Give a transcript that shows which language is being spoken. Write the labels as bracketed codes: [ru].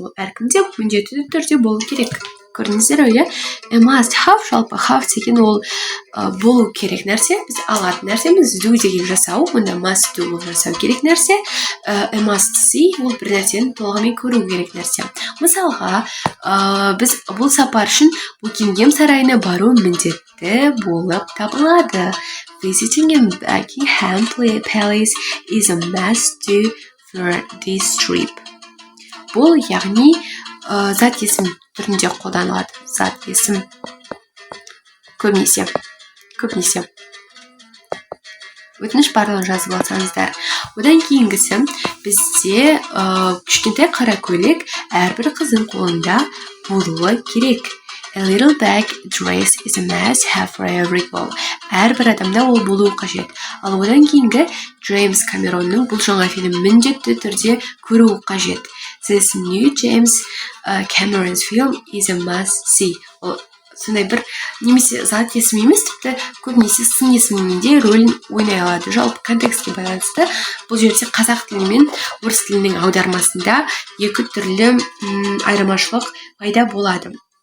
[kk] Ол әркімде міндетті түрде болу керек. Көрдіңіздер ой, [en] a must have, [kk] жалпы have деген ол болу керек нәрсе, біз алатын нәрсеміз, do деген жасау, онда must do ол жасау керек нәрсе, [en] a must see [kk] ол бір нәрсені толығымен көру керек нәрсе. Мысалға, біз бұл сапар үшін Букингем сарайына бару міндетті болып табылады. [en] Visiting a Buckingham Palace is a must do for this trip. [kk] Бұл яғни зат есім түрінде қолданылады. Зат есім көбінесе. Өтініш барлығын жазып алсаңыздар. Одан кейінгісі бізде кішкентай қара көйлек әрбір қыздың қолында болуы керек. [en] A little bag dress is a must have for every girl. [kk] Әрбір адамда ол болуы қажет. Ал одан кейінгі Джеймс Камеронның бұл жаңа фильм міндетті түрде көруі қажет. [en] This new James Cameron's film is a must see. [kk] Ол сондай бір немесе зат есім емес, тіпті көбінесе сын есімнің де рөлін ойнай алады. Жалпы контекстке байланысты бұл жерде қазақ тілі мен орыс тілінің аудармасында екі түрлі айырмашылық пайда болады.